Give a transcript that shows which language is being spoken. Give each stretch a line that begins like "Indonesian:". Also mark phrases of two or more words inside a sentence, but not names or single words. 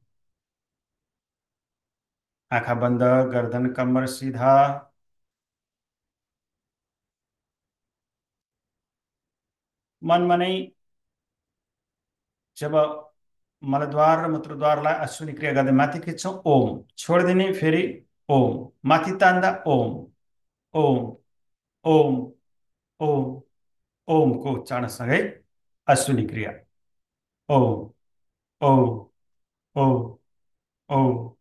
Nepali: आँखा बन्द, गर्दन कम्मर सिधा। मनमा नै जब मलद्वार र मूत्रद्वारलाई अश्विनी क्रिया गर्दै माथि खिच्छौँ ओम, छोडिदिने फेरि ओम, माथि तान्दा ओम, ओम, ओम, ओम, ओमको उच्चारणसँगै अश्विनी क्रिया। ओम, ओम, ओम, ओम।